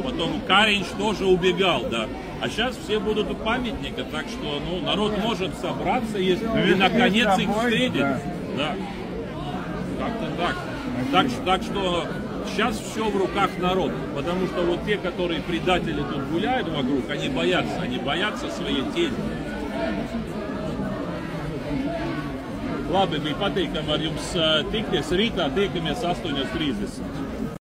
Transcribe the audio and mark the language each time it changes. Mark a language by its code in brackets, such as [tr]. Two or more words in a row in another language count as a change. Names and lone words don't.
[ru] Потом Каринч тоже убегал, да. А сейчас все будут у памятника, так что народ может собраться и наконец их встретить. Да. Как-то так. Так что сейчас все в руках народа. Потому что вот те, которые предатели тут гуляют вокруг, они боятся своей тени. [lv] Labi, bija patīkami ar jums tikties. Rītā tiekamies 8:30.